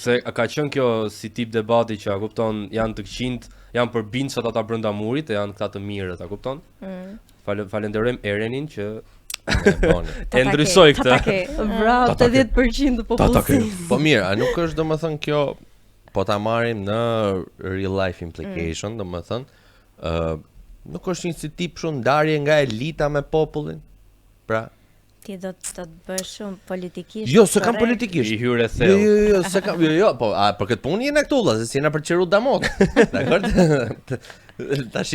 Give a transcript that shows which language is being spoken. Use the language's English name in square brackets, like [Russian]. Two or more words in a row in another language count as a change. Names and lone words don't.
[Albanian] Se ka qenë kjo si tip debati që a kupton janë të këqinjt, janë përbindshëm ata brenda murit e janë këta të mirët, a kupton? Falenderojmë Erenin që e ndryshoi këtë. Bravo, 80% të popullsisë. Po mirë, a nuk është domethënë kjo po ta marrim në [English] real life implication, [Albanian] domethënë, nuk është një si tip shumë ndarje nga elita me popullin. Pra, ti do të bësh shumë politikisht. Jo, s'e kam politikisht. I hyre thellë. Jo, s'e kam. Jo, po, për këtë punë jeni këtu vëlla, se jena për çeru damot. Dakor? Tashi.